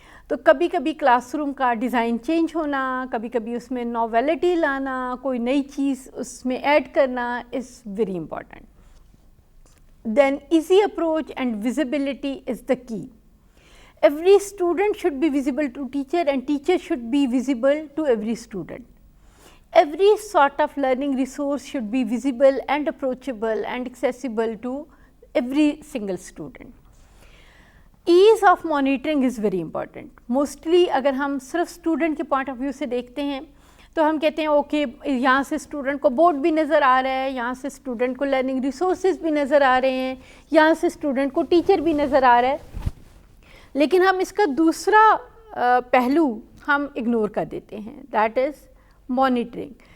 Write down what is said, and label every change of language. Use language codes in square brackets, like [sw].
[ur] تو کبھی کبھی کلاس روم کا ڈیزائن چینج ہونا، کبھی کبھی اس میں نوویلٹی لانا، کوئی نئی چیز اس میں ایڈ کرنا [en] Is very important. Then easy approach and visibility is the key. Every student should be visible to teacher and teacher should be visible to every student. Every sort of learning resource should be visible and approachable and accessible to every single student. Ease of monitoring is very important. [ur] Mostly اگر ہم صرف student کے point of view سے دیکھتے ہیں تو ہم کہتے ہیں اوکے یہاں سے اسٹوڈنٹ کو بورڈ بھی نظر آ رہا ہے، یہاں سے اسٹوڈنٹ کو لرننگ ریسورسز بھی نظر آ رہے ہیں، یہاں سے اسٹوڈنٹ کو ٹیچر بھی نظر آ رہا ہے. لیکن ہم اس کا دوسرا پہلو ہم اگنور کر دیتے ہیں، [en] That is monitoring.